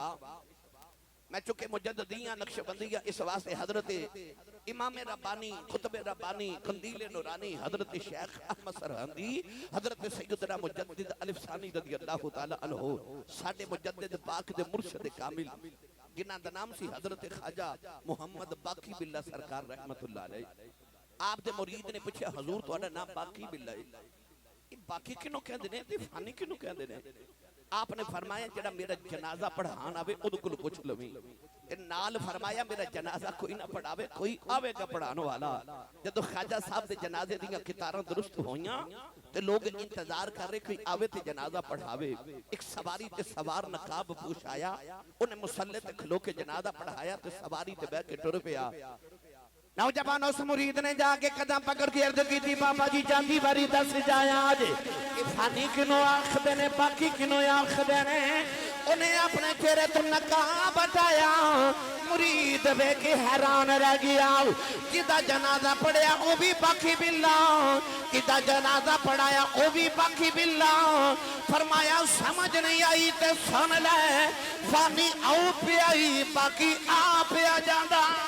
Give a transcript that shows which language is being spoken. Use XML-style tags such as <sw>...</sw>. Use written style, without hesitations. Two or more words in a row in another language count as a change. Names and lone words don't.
<pa>میں چکے مجددیاں نقشبندیہ اس واسطے حضرت امام ربانی خطب ربانی قندیل نورانی حضرت شیخ احمد سرہندی حضرت سیدنا مجدد الف ثانی</pa> <ar>رضی اللہ تعالی عنہ</ar> <pa>ساڑھے مجدد پاک دے مرشد کامل جنہاں دا نام سی حضرت خواجہ محمد باقی باللہ سرکار</pa> <ar>رحمت اللہ علیہ.</ar> <pa>آپ دے مرید نے پوچھا حضور تہاڈا نام باقی باللہ ہے, باقی کنوں کہہ دینے تے فانی کنوں کہہ دینے. آپ نے فرمایا جڑا میرا جنازہ پڑھان آوے ادھو کل پوچھ لویں. نال فرمایا میرا جنازہ کوئی نہ پڑھاوے کوئی آوے گا پڑھان والا. جدو خواجہ صاحب دے جنازے دیاں کتاراں درست ہویاں تے لوگ انتظار کر رہے کوئی آوے تے جنازہ پڑھاوے. ایک سواری تے سوار نقاب پوش آیا, انہیں مسلح تے کھلو کے جنازہ پڑھایا تے سواری تے بیٹھ کے ٹر پیا. نوجوان اس مرید نے جا کے قدم پکڑ کے عرض کی تھی بابا جی جاندی باری دس جایا آج کہ فانی کنو آخ دینے باقی کنو آخ دینے. انہیں اپنے چہرے تو نقاب ہٹایا مرید وے کے حیران رہ گیا جدا جنازہ پڑھیا او بھی باقی باللہ جدا جنازہ پڑھایا او بھی باقی باللہ فرمایا سمجھ نہیں آئی تے سن لے فانی او پہ آئی باقی آ پہ آ جاندہ</pa>